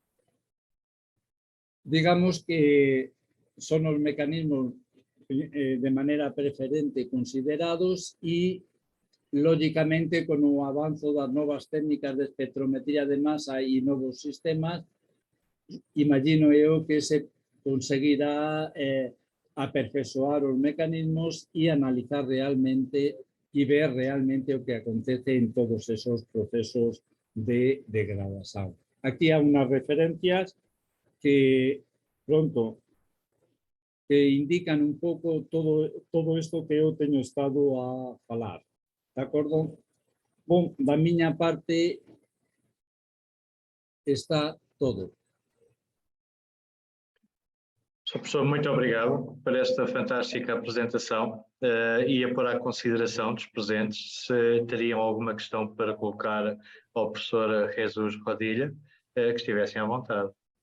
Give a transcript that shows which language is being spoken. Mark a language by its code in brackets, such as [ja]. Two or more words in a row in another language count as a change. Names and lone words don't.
[gl] Digamos que son os mecanismos de maneira preferente considerados e, lógicamente, con o avanzo das novas técnicas de espectrometría de masa e novos sistemas, imagino eu que se conseguirá aperfeiçoar os mecanismos e analizar realmente e ver realmente o que acontece en todos esos procesos de degradación. Aquí há unhas referencias que pronto que indican un pouco todo isto que eu teño estado a falar. De acordo? Bom, da miña parte está todo. [pt] Sr. Professor, muito obrigado por esta fantástica apresentação e a pôr à consideração dos presentes se teriam alguma questão para colocar ao professor Jesus Rodilha, que estivessem à vontade.